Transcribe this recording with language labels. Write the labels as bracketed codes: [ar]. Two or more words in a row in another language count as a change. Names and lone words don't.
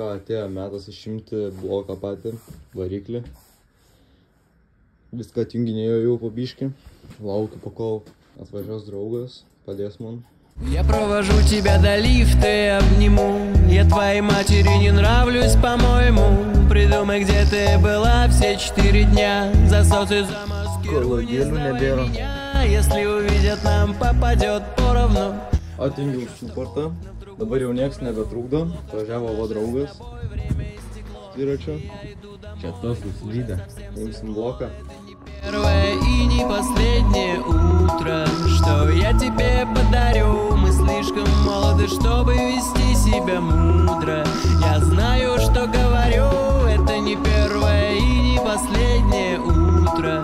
[lt] atėjo metas išimti bloką patį, variklį. Viską atjunginėjo jau po biškį. Laukiu, po kol atvažiuos draugas, padės man. [ru] Я провожу тебя до лифта и обниму. Я твоей матери не нравлюсь, по-моему. Придумай, где ты была все 4 дня. За соци замаскируй, не сдавай меня. Если увидят, нам попадет поровну. [lt] Atjungiau suportą. Dabar jau nieks nebetrukdo. Važiavo va draugas. Dviračio. Čia tos nusilydę. Imsim bloką. [ru] Первое и не последнее утро, что я тебе подарю. Мы слишком молоды, чтобы вести себя мудро. Я знаю, что говорю, это не первое и не последнее утро.